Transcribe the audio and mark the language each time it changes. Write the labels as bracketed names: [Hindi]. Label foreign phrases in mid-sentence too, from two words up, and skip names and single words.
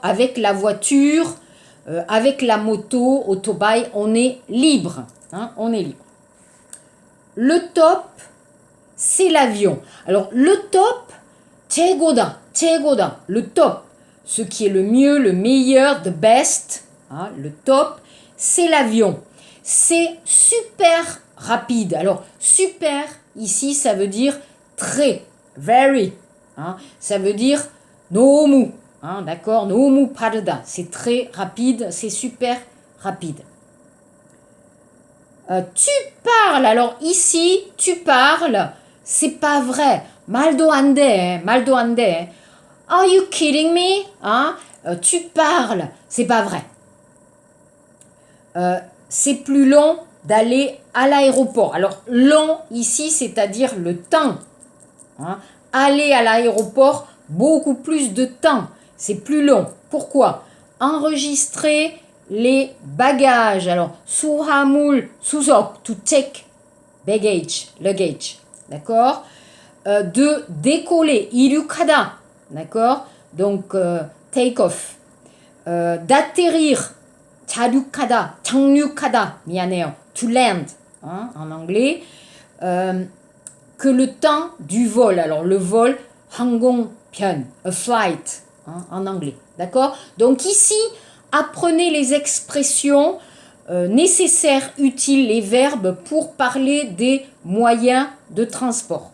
[French] Avec la voiture, avec la moto, autobike, on est libre, hein, on est libre. Le top, c'est l'avion. Alors le top, 최고다, le top, ce qui est le mieux, le meilleur, [English] the best, [French] hein, le top, c'est l'avion. C'est super rapide. Alors super, ici, ça veut dire très, very, hein, ça veut dire 너무, hein, d'accord, [Korean] 너무 빠르다, [French] c'est très rapide, c'est super rapide. Tu parles, alors ici, tu parles, c'est pas vrai. [Korean] 말도 안 돼, 말도 안 돼. [English] Are you kidding me? [French] Hein? Tu parles, c'est pas vrai. C'est plus long d'aller à l'aéroport. Alors, long ici, c'est-à-dire le temps. Hein? Aller à l'aéroport, beaucoup plus de temps. C'est plus long. Pourquoi? Enregistrer les bagages. Alors, [Korean] 수화물, 수속, [English] to take baggage, luggage. [French] D'accord? De décoller, 이륙하다. D'accord? Donc, [English] take off. D'atterrir, [Korean] 자륙하다, 착륙하다. 미안해요. [English] To land, [French] hein, en anglais. Que le temps du vol. Alors, le vol, 항공편, [English] a flight, [French] hein, en anglais. D'accord? Donc, ici, apprenez les expressions nécessaires, utiles, les verbes pour parler des moyens de transport.